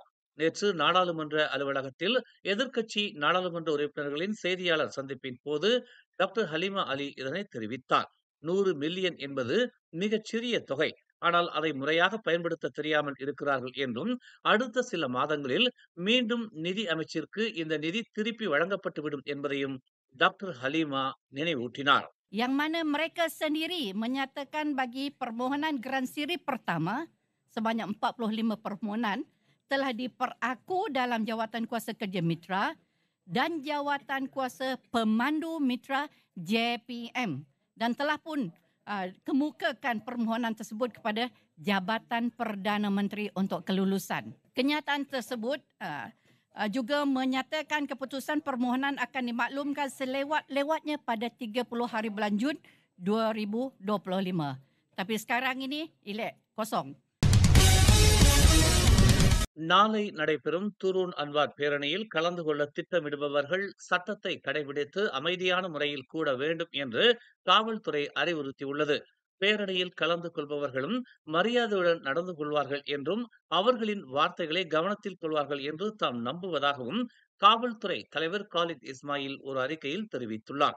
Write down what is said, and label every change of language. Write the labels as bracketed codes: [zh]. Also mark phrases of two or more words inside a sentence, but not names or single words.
[ta] நேற்று நாடாளுமன்ற அலுவலகத்தில் எதிர்க்கட்சி நாடாளுமன்ற உறுப்பினர்களின் செய்தியாளர் சந்திப்பின் போது டாக்டர் ஹலீமா அலி இதனை தெரிவித்தார். 100 மில்லியன் என்பது மிகச் சிறிய தொகை. ஆனால் அதை முறையாக பயன்படுத்த தெரியாமல் இருக்கிறார்கள் என்றும், அடுத்த சில மாதங்களில் மீண்டும் நிதி அமைச்சிற்கு இந்த நிதி திருப்பி வழங்கப்பட்டுவிடும் என்பதையும் டாக்டர் ஹலீமா நினைவூட்டினார். [ms] Yang mana mereka sendiri menyatakan bagi permohonan Gran Siri pertama sebanyak 45 permohonan telah diperaku dalam Jawatan Kuasa Kerja Mitra dan Jawatan Kuasa Pemandu Mitra JPM dan telah pun kemukakan permohonan tersebut kepada Jabatan Perdana Menteri untuk kelulusan. Kenyataan tersebut juga menyatakan keputusan permohonan akan dimaklumkan selewat-lewatnya pada 30 hari bulan Jun 2025. Tapi sekarang ini ilek kosong. [ta] நாளை நடைபெறும் துரூன் அன்வார் பேரணியில் கலந்து கொள்ள திட்டமிடுபவர்கள் சட்டத்தை கடைபிடித்து அமைதியான முறையில் கூட வேண்டும் என்று காவல்துறை அறிவுறுத்தியுள்ளது. பேரணியில் கலந்து கொள்பவர்களும் மரியாதையுடன் நடந்து கொள்வார்கள் என்றும், அவர்களின் வார்த்தைகளை கவனத்தில் கொள்வார்கள் என்று தாம் நம்புவதாகவும் காவல்துறை தலைவர் காலித் இஸ்மாயில் ஒரு அறிக்கையில் தெரிவித்துள்ளார்.